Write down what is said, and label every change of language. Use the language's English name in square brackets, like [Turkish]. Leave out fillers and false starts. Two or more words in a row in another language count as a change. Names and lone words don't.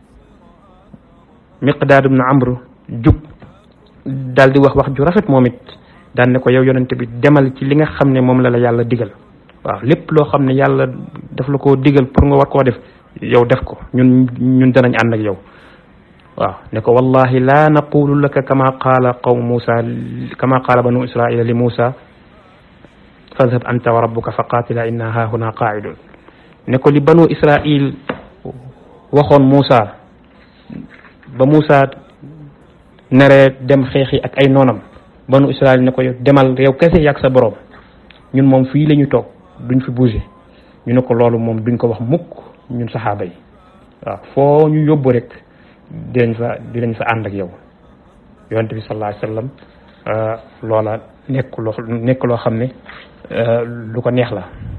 [Wolof] Miqdaad ibn Amr jug daal di wax ju rafet moom it daan ne ko yow yonent bi demal ci li nga xam ne moom la yàlla digal waaw lépp loo xam ne yàlla daf la koo digal pour nga war koo def yow def ko ñun danañ ànd ak yow waaw ne ko [Arabic] والله لا نقول لك كما قال بنو إسرائيل لموسى فاذهب أنت وربك فقاتلا إنا هاهنا قاعدون [Wolof] ne ko li banu Israil waxoon Musa ba Musa neree dem xeexi ak ay noonam banu Israil ne ko yow demal yow kese yàgg sa borom ñun moom fii la ñu toog duñ fi bouger ñu ne ko loolu moom duñ ko wax mukk ñun saxaaba yi waaw foo ñu yóbbu rek dinañ fa ànd ak yow yonent bi [Arabic] صلى الله عليه وسلم [Wolof] loola nekk loo xam ne lu ko neex la